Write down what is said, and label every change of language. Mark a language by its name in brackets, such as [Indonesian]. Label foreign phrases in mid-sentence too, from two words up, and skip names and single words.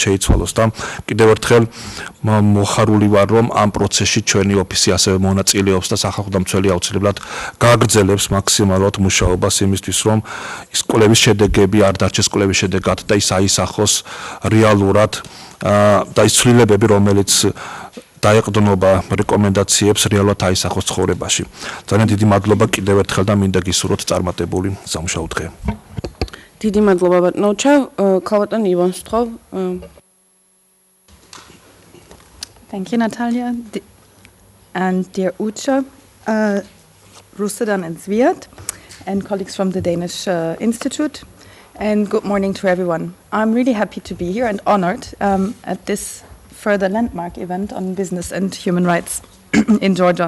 [Georgian] შეიცვალოს და კიდევ ერთხელ მოხარული ვარ, რომ ამ პროცესში ჩვენი ოფისი ასევე მონაწილეობს და სახალხო დამცველი აუცილებლად გააგრძელებს მაქსიმალურად მუშაობას იმისთვის, რომ ის კვლევის შედეგები არ დარჩეს კვლევის შედეგად და ის აისახოს რეალურად და ის ცვლილებები, რომელიც დაეყრდნობა რეკომენდაციებს რეალურად აისახოს ცხოვრებაში. ძალიან დიდი მადლობა კიდევ ერთხელ და მინდა გისურვოთ წარმატებული სამუშაო დღე. დიდი მადლობა ბატონო ჩა, ქალბატონ ივანს ვთხოვ. [English] Thank you, Natalia. And dear Ucha, Rusadan and Zviad, and colleagues from the Danish Institute, and good morning to everyone. I'm really happy to be here and honored at this further landmark event on business and human rights in Georgia.